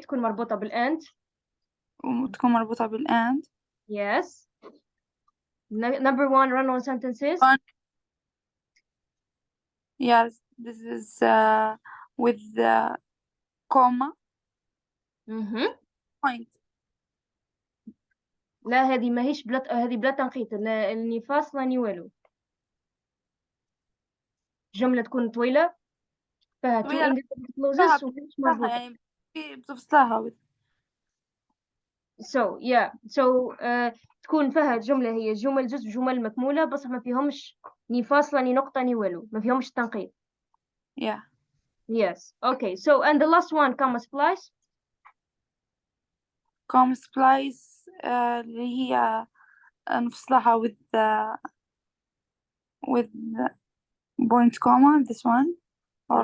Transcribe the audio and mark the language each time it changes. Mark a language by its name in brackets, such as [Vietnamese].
[Arabic] تكون مربوطة بالand. وتكون مربوطة بالand. [English] Yes. Number 1, run-on sentences. Yes, this is with the comma. Point. [Arabic] لا هذه ماهيش هذه بلا تنقيط. اللي فاصلة ني والو. جملة تكون طويلة فيها two independent clauses ومش مربوطة. يعني بتفصلها. [English] So yeah. [Arabic] So تكون فيها جملة هي جمل جزء جمل مكمولة بس ما فيهمش ني فاصلة ني نقطة ني والو. ما فيهمش تنقيط. [English] Yeah. Yes. Okay. So and the last one, comma splice. Comma splice [Arabic] اللي هي نفصلها [English] with point comma, this one, or